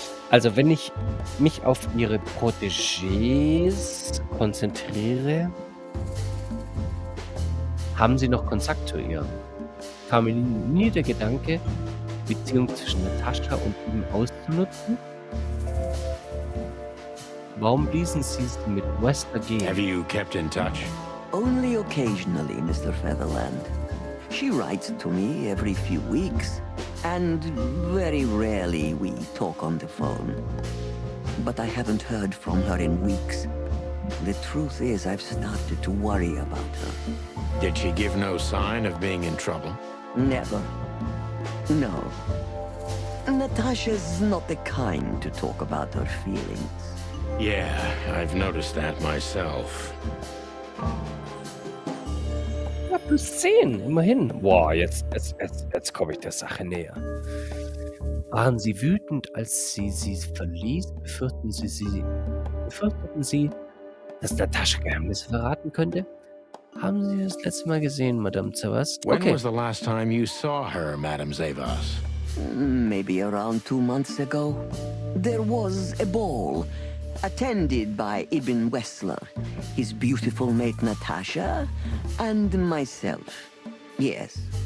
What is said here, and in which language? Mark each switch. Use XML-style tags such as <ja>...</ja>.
<de>Also wenn ich mich auf ihre Protégés konzentriere, haben sie noch Kontakt zu ihr. Kam mir nie der Gedanke, Beziehung zwischen Natascha und ihm auszunutzen? Warum ließen sie sie mit Wester gehen?</de> <en>Have you kept in touch? Only occasionally, Mr. Featherland. She writes to me every few weeks, and very rarely we talk on the phone. But I haven't heard from her in weeks. The truth is, I've started to worry about her. Did she give no sign of being in trouble? Never. No. Natasha's not the kind to talk about her feelings. Yeah, I've noticed that myself.</en> <de>Ja, +10, immerhin. Boah, jetzt komme ich der Sache näher. Waren Sie wütend, als sie verließ? Befürchteten Sie, dass Natascha Geheimnisse verraten könnte? Haben Sie das letzte Mal gesehen, Madame Zavas?</de> <en>When Okay. was the last time you saw her, Madame Zavas? Maybe around 2 months ago. There was a ball attended by Ibn Wessler, his beautiful mate Natasha, and myself. Yes.</en>